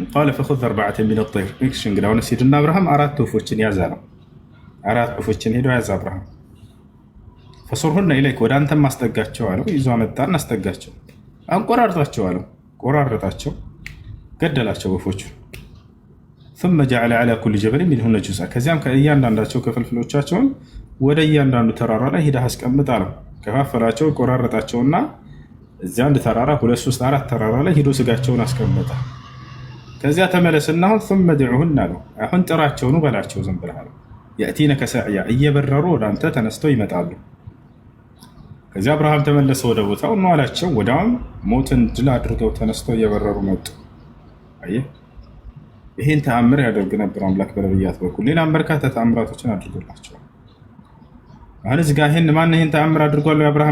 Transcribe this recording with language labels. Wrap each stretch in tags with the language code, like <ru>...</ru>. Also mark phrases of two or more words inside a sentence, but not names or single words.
<ar>قال فخذ أربعة من الطير።</ar> <am>እንግዲህ አሁን ሲድና አብርሃም 4 ወፎችን ያዘ ነው። 4 ወፎችን ሄዶ ያዝ አብርሃም።</am> <ar>فصرهن إليك</ar> <am>ወደ አንተም ማስጠጋቸው አለው። ይዞ መጣና አስጠጋቸው። አንቆራርጣቸው አለው። ቆራረጣቸው፣ ገደላቸው ወፎቹ።</am> <ar>ثم جعل على كل جبل منهن جزءا</ar> <am>ከዚያም ከእያንዳንዳቸው ክፍልፍሎቻቸውን ወደ እያንዳንዱ ተራራ ላይ ሄደህ አስቀምጥ አለው። ከፋፈላቸው፣ ቆራረጣቸውና እዚያ አንድ ተራራ 2 3 4 ተራራ ላይ ሄዶ ስጋቸውን አስቀመጠ። ከዚያ ተመለስና አሁን</am> <ar>ثم ادعوهن</ar> <am>አለው። አሁን ጥራቸውን በላቸው ዝም ብለህ አለው።</am> <ar>يأتينك سعيا</ar> <am>እየበረሩ ወደ አንተ ተነስተው ይመጣሉ። ከዚያ አብርሃም ተመለሰ ወደ ቦታው ነው አላቸው። ወዲያውም ሞትን ድል አድርገው ተነስተው እየበረሩ መጡ። አየህ፣ ይህን ተአምር ያደርግ ነበር አምላክ በነቢያት በኩል። ሌላም በርካታ ተአምራቶችን አድርጎላቸዋል። አሁን እዚህ ጋር ይህን ተአምር አድርጓል አብርሃም?</am>